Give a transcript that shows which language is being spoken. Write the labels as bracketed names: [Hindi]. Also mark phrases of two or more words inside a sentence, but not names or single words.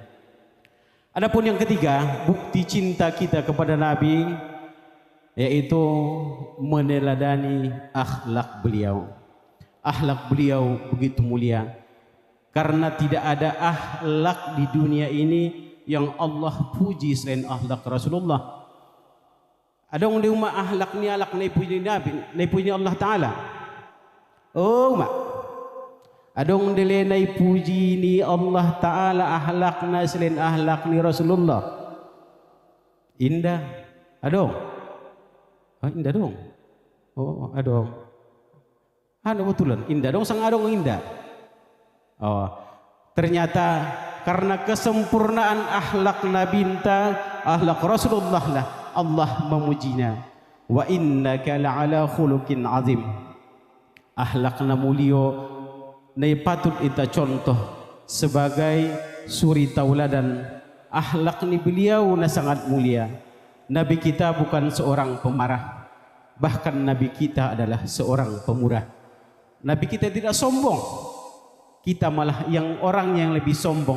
[Indonesian] Adapun yang ketiga, bukti cinta kita kepada Nabi yaitu meneladani akhlak beliau. Akhlak beliau begitu mulia karena tidak ada akhlak di dunia ini yang Allah puji selain akhlak Rasulullah. Ada orang di rumah akhlak ni puji Nabi, ni puji Allah Taala. Oh mak. Ada orang di puji ni Allah Taala akhlakna selain akhlak ni Rasulullah. Indah. Ada. [Batak Mandailing] Indah dong. [Indonesian] Oh, ada. Ada betulan. [Batak Mandailing] Indah dong sang adong indah. Oh. [Indonesian] Ternyata karena kesempurnaan akhlak Nabi akhlak Rasulullah lah Allah memujinya. [Arabic] Wa innaka la'ala khuluqin azim. [Indonesian] Akhlakna mulio nai patut kita contoh sebagai suri tauladan. Akhlak ni beliau na sangat mulia. Nabi kita bukan seorang pemarah, bahkan Nabi kita adalah seorang pemurah. Nabi kita tidak sombong, kita malah orang yang lebih sombong.